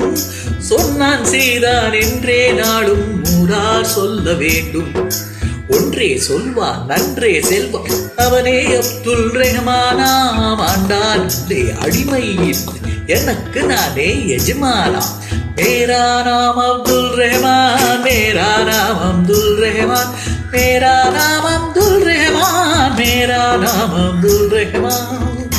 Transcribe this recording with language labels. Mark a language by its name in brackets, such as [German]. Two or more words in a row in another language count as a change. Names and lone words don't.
[Tamil] சொன்னான் செய்தான் என்றே நாளும் ஊரார் சொல்ல வேண்டும். ஒன்றே சொல்வான் நன்றே செல்வம், அவனே அப்துல் ரஹ்மானாம். ஆண்டான் இல்லை அடிமை இல்லை, எனக்கு நானே எஜமானாம். [Hindi] मेरा नाम अब्दुल रहमान, मेरा नाम अब्दुल रहमान, मेरा नाम अब्दुल रहमान, मेरा नाम अब्दुल रहमान.